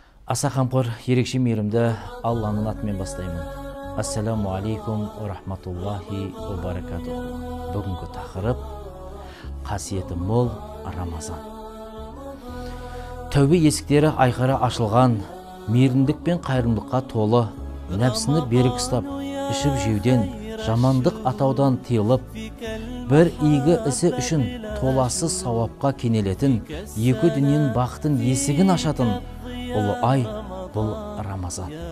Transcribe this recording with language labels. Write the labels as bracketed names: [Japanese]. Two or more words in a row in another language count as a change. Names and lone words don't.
[Kazakh] Аса қамқор, ерекше мейірімді Алланың атымен бастаймын. [Arabic] السلام عليكم ورحمة الله وبركاته. [Kazakh] Бүгінгі тақырып қасиеті мол Рамазан. Тәубе есіктері айқара ашылған, мейірімдік пен қайырымдылыққа толы, нәпсіні берік ұстап, ішіп жеуден, жамандық атаудан тыйылып, бір игі ісі үшін толассыз сауапқа кенелетін, екі дүниенің бақытын есігін ашатын ұлы ай бұл Рамазан.